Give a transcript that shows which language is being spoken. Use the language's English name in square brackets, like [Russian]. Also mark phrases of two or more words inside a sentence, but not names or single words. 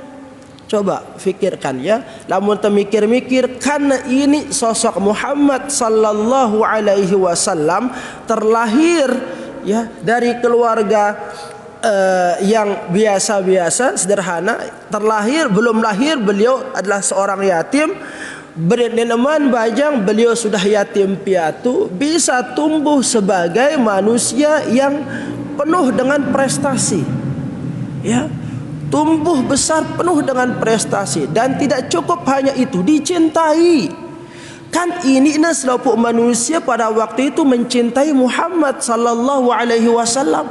[Indonesian] Coba fikirkan, ya, namun termikir-mikir, karena ini sosok Muhammad [Arabic] صلى الله عليه وسلم [Indonesian] terlahir, ya, dari keluarga yang biasa-biasa sederhana, belum lahir beliau adalah seorang yatim, [Sasak] berneneman bajang [Indonesian] beliau sudah yatim piatu, bisa tumbuh sebagai manusia yang penuh dengan prestasi, ya, tumbuh besar penuh dengan prestasi, dan tidak cukup hanya itu, dicintai. Kan ini seluruh manusia pada waktu itu mencintai Muhammad [Arabic] صلى الله عليه وسلم.